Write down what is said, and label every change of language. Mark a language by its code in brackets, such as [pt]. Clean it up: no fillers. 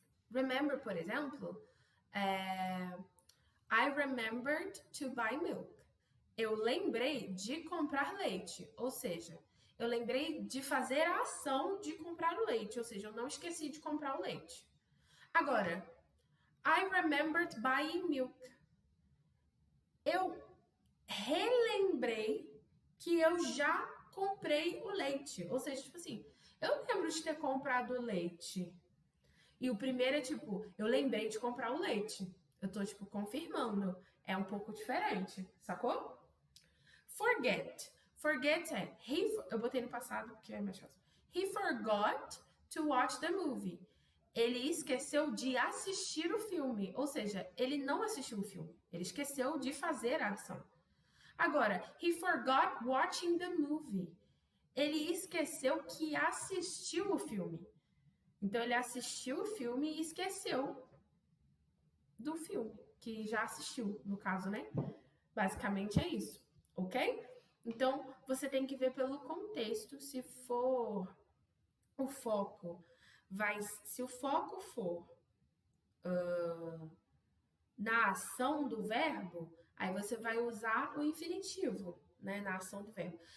[en] Remember, [pt] por exemplo, [en] I remembered to buy milk. [pt] Eu lembrei de comprar leite, ou seja, eu lembrei de fazer a ação de comprar o leite, ou seja, eu não esqueci de comprar o leite. Agora, [en] I remembered buying milk. [pt] Eu relembrei que eu já comprei o leite, ou seja, tipo assim, eu lembro de ter comprado o leite. E o primeiro é tipo, eu lembrei de comprar o leite. Eu tô, tipo, confirmando. É um pouco diferente, sacou? Forget. Forget é, eu botei no passado porque é mais fácil. [en] He forgot to watch the movie. [pt] Ele esqueceu de assistir o filme. Ou seja, ele não assistiu o filme. Ele esqueceu de fazer a ação. Agora, [en] he forgot watching the movie. [pt] Ele esqueceu que assistiu o filme. Então, ele assistiu o filme e esqueceu do filme, que já assistiu, no caso, né? Basicamente é isso, ok? Então, você tem que ver pelo contexto, se for o foco, se o foco for na ação do verbo, aí você vai usar o infinitivo, né? Na ação do verbo.